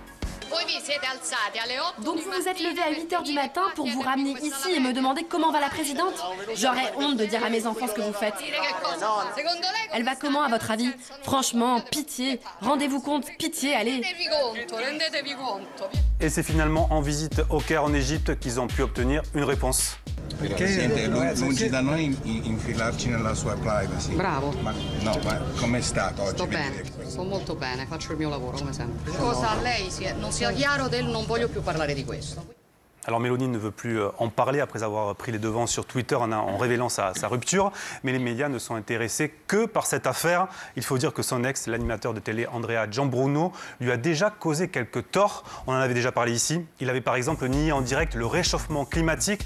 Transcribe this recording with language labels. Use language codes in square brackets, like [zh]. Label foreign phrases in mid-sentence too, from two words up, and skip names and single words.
[fr] Donc vous vous êtes levé à 8h du matin pour vous ramener ici et me demander comment va la présidente? J'aurais honte de dire à mes enfants ce que vous faites. Elle va comment à votre avis? Franchement, pitié. Rendez-vous compte, pitié, allez. Et c'est finalement en visite au Caire en Égypte qu'ils ont pu obtenir une réponse. [it] Lungi da noi infilarci nella sua privacy. Bravo. Ma com'è stato oggi? Sto bene, sto molto bene, faccio il mio lavoro come sempre. Cosa lei non sia chiaro del non voglio più parlare di questo. [fr] Alors Meloni ne veut plus en parler après avoir pris les devants sur Twitter en révélant sa rupture. Mais les médias ne sont intéressés que par cette affaire. Il faut dire que son ex, l'animateur de télé Andrea Gianbruno, lui a déjà causé quelques torts. On en avait déjà parlé ici. Il avait par exemple nié en direct le réchauffement climatique.